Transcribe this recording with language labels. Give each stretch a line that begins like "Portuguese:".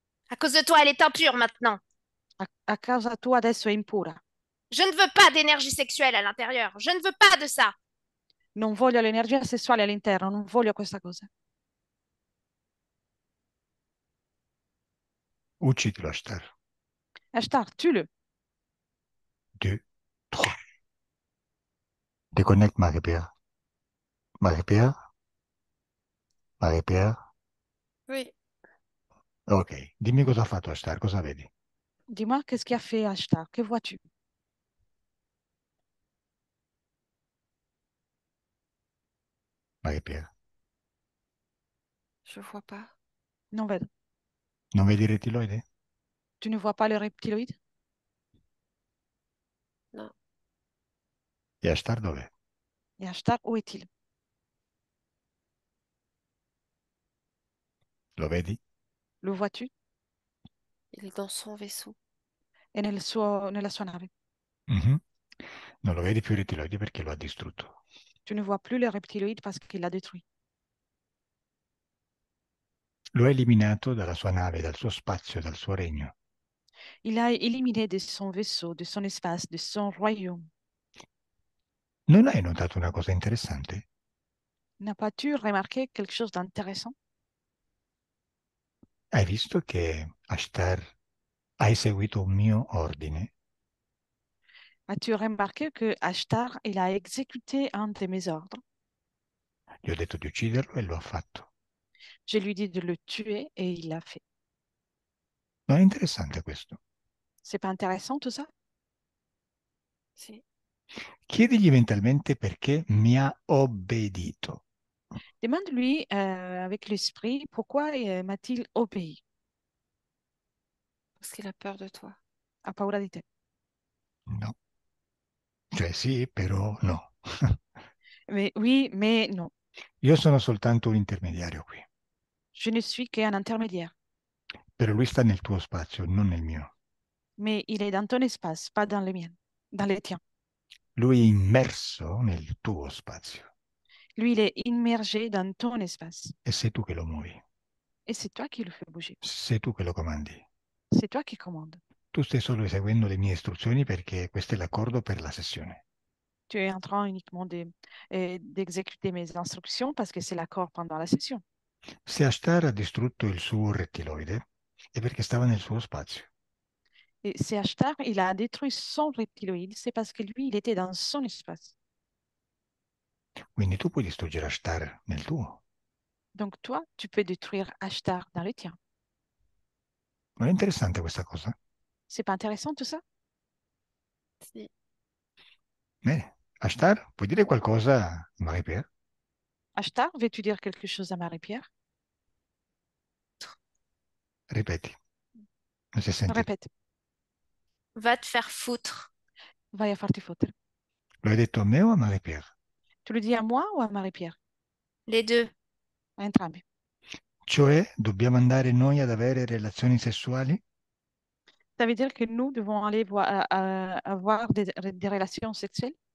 French: À cause de toi, elle est impure maintenant.
Italian: A causa tua adesso è impura.
French: Je ne veux pas d'énergie sexuelle à l'intérieur. Je ne veux pas de ça.
Italian: Non voglio l'energia sessuale all'interno, non voglio questa cosa. Uccidilo Ashtar.
French: Ashtar, tue-le. 2, 3. Déconnecte Marie-Pierre. Marie-Pierre? Marie-Pierre? Oui.
Italian: Ok, dimmi cosa ha fatto Ashtar, cosa vedi?
French: Dis-moi, qu'est-ce qu'il a fait Ashtar? Que vois-tu? Marie-Pierre. Je vois pas.
Italian: Non vedo. Non vedi il rettiloide?
French: Tu ne vois pas le reptiloïde? Non.
Italian: E Ashtar dov'è?
French: Et Ashtar, où est-il?
Italian: Lo vedi?
French: Le vois-tu? Il est dans son vaisseau.
Italian: È nella sua nave. Mhm. Non lo vedi più il rettiloide perché lo ha distrutto.
French: Tu ne vois plus le reptiloïde parce qu'il l'a détruit.
Italian: Lo ha eliminato dalla sua nave, dal suo spazio, dal suo regno.
French: Il a éliminé de son vaisseau, de son espace, de son royaume.
Italian: Non hai notato una cosa interessante?
French: N'as pas tu remarqué quelque chose d'intéressant?
Italian: Hai visto che Ashtar ha eseguito un mio ordine?
French: As-tu remarqué que Ashtar, il a exécuté un de mes ordres?
Italian: Gli ho detto di ucciderlo e lo ha fatto.
French: Je lui dis de le tuer et il l'a fait.
Italian: Non è interessante questo?
French: C'est pas intéressant tout ça?
Italian: Si. Chiedigli mentalmente perché mi ha obbedito.
French: Demande-lui avec l'esprit pourquoi m'a-t-il obéi? Parce qu'il a peur de toi.
Italian: Ha paura di te. No. Cioè sì, però no.
French: Mais oui, mais non.
Italian: Io sono soltanto un intermediario qui.
French: Je ne suis qu'un intermédiaire.
Italian: Però lui sta nel tuo spazio, non nel mio.
French: Mais il est dans ton espace, pas dans le mien, dans les tiens.
Italian: Lui è immerso nel tuo spazio
French: Lui, il est immergé dans ton espace.
Italian: e sei tu che lo muovi,
French: Et c'est toi qui le fais bouger.
Italian: sei tu che lo comandi.
French: C'est toi qui commandes.
Italian: Tu stai solo eseguendo le mie istruzioni perché questo è l'accordo per la sessione.
French: Tu es en train uniquement d'exécuter mes instructions parce que c'est l'accord pendant la session.
Italian: Se Ashtar ha distrutto il suo rettiloide è perché stava nel suo spazio.
French: Et c'est Ashtar, il a détruit son reptiloïde, c'est parce que lui, il était dans son espace.
Italian: Quindi tu puoi distruggere Ashtar nel tuo.
French: Donc toi, tu peux détruire Ashtar dans le tien.
Italian: Non è interessante questa cosa?
French: C'est pas intéressant tout ça?
Italian: Si. Bene. Ashtar, puoi dire qualcosa a Marie-Pierre?
French: Ashtar, veux-tu dire quelque chose à Marie-Pierre?
Italian: Ripeti, non si è sentito.
French: Répète, Va te faire foutre.
Italian: vai a farti fottere. Lo hai detto a me o a Marie-Pierre?
French: Tu le dis à moi ou à Marie-Pierre? Les deux.
Italian: A entrambi. Cioè, dobbiamo andare noi ad avere relazioni sessuali?
French: Ça veut dire que nous devons aller avoir des relations sexuelles